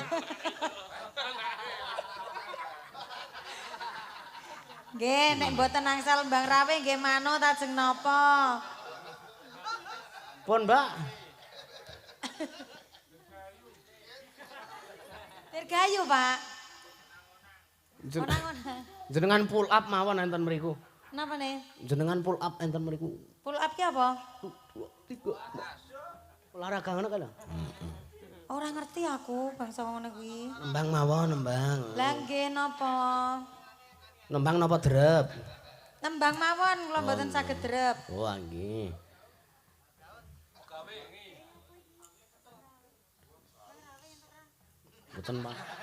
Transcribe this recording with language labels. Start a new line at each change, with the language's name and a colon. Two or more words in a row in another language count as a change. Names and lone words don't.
Javanese: Nggih, nek mboten angsal Mbang Rawe nggih manut ajeng napa? Pun, Mbak. Dirgayu, Pak. Jen- Ora-ora. Jenengan
English: pull up
Javanese: mawon enten mriku. Napa nih? Jenengan
English: pull up
Javanese: enten mriku.
English: Pull up
Javanese: ki apa? 2 3. Olahraga ngono kan lho. Ora ngerti aku bangsa ngono kuwi. Nembang mawon, nembang. Lah nggih napa? Nembang napa drep? Nembang mawon kula mboten saged drep. Oh, nggih. Mboten, Pak.